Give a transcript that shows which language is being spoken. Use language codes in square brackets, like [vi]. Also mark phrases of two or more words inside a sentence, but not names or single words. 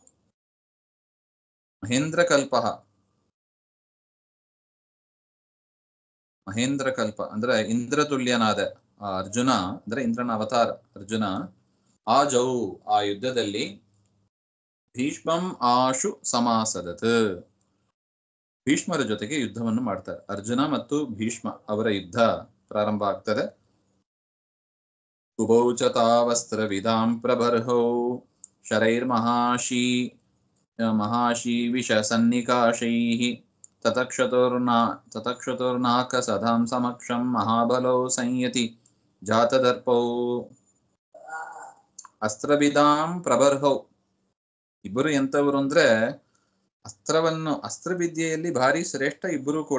[kn] ಮಹೇಂದ್ರ ಕಲ್ಪ ಅಂದ್ರೆ ಇಂದ್ರತುಲ್ಯನಾದ ಅರ್ಜುನ, ಅಂದ್ರೆ ಇಂದ್ರನ ಅವತಾರ ಅರ್ಜುನ, ಆ ಯುದ್ಧದಲ್ಲಿ [sa] ಭೀಷ್ಮಂ ಆಶು ಸಮಾಸದತ್, [kn] ಭೀಷ್ಮರ ಜೊತೆಗೆ ಯುದ್ಧವನ್ನು ಮಾಡ್ತಾರೆ. ಅರ್ಜುನ ಮತ್ತು ಭೀಷ್ಮ ಅವರ ಯುದ್ಧ ಪ್ರಾರಂಭ ಆಗ್ತದೆ. [sa] ಉಭೌ ಚ ತಾವಸ್ತ್ರ ವಿದಾಂ ಪ್ರಬರ್ಹೌ ಮಹಾಶಿ ವಿಷ ಸನ್ನಿಕಾಶೈಃ ತತಕ್ಷತುರ್ನಾಕ ಸದಾಂ ಸಮಕ್ಷಂ ಮಹಾಬಲೌ ಸಂಯತಿ ಜಾತದರ್ಪೌ. ಅಸ್ತ್ರವಿದಾಂ ಪ್ರಬರ್ಹೌ, [kn] ಇಬ್ಬರು ಎಂತವರು ಅಂದ್ರೆ ಅಸ್ತ್ರವಿದ್ಯೆಯಲ್ಲಿ ಭಾರಿ ಶ್ರೇಷ್ಠ ಇಬ್ಬರು ಕೂಡ.